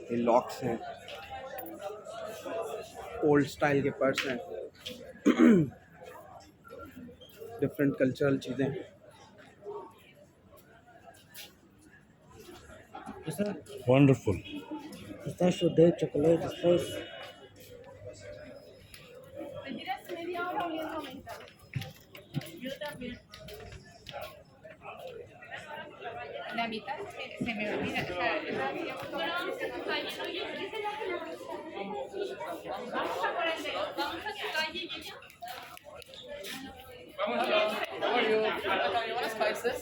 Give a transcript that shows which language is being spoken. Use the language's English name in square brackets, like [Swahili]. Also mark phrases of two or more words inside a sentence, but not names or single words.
[Hindi] ये लॉक्स हैं, [English] old style [Hindi] के पर्स हैं, [English] different cultural [Hindi] चीज़ें। वंडरफुल। [Spanish] Pistachio de chocolate después. La mitad se me olvida. O sea, vamos a por el de, vamos a su calle y ya. [English] How are you? You want spices?